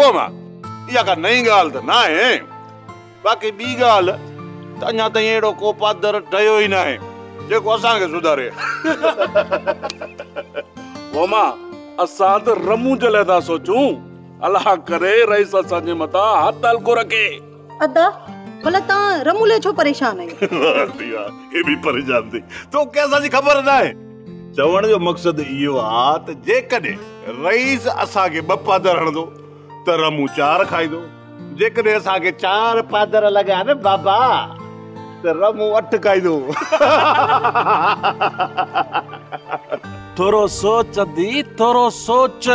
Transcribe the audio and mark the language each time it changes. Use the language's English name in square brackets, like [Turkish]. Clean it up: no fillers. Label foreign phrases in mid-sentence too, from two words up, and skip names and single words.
[Sindhi] ओ मां, इहा का नई ॻाल्हि त न आहे। बाक़ी ॿी ॻाल्हि त अञा ताईं अहिड़ो को पादर ठहियो ई न आहे जेको असांखे सुधारे। वो मां, असां त रमू जे लाइ था सोचूं। अल्लाह करे रईस असांजे मथां हथ हल्को रखे। अदा भला तव्हां रमू लाइ छो परेशान आहियो? ये भी परेशान थी तो कैसा जी खबर न आहे। चवण जो मक़सद इहो आहे त जेकॾहिं रईस असांखे 2 पादर हणंदो त रमू 4 खाईंदो। जेकॾहिं असांखे 4 पादर लॻा न बाबा त रमू 8 खाईंदो। थोरो सोच दी, थोरो सोच।